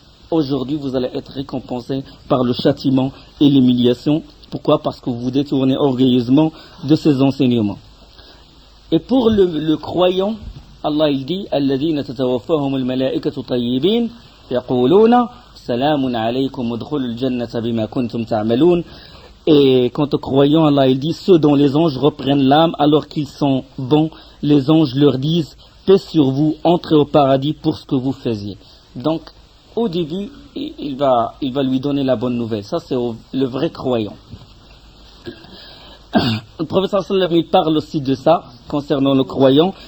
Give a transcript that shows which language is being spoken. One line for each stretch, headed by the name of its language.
French: Aujourd'hui, vous allez être récompensés par le châtiment et l'humiliation. Pourquoi? Parce que vous vous détournez orgueilleusement de ces enseignements. Et pour le croyant, Allah il dit
Arabic: الذين تتوفاهم الملائكة طيبين يقولون سلام عليكم ادخلوا الجنة بما كنتم تعملون.
French: Et quant aux croyants, Allah il dit ceux dont les anges reprennent l'âme alors qu'ils sont bons, les anges leur disent paix sur vous, entrez au paradis pour ce que vous faisiez. Donc, au début, il va lui donner la bonne nouvelle. Ça, c'est le vrai croyant. Le prophète sallallahu alayhi wa sallam, il parle aussi de ça, concernant le croyant.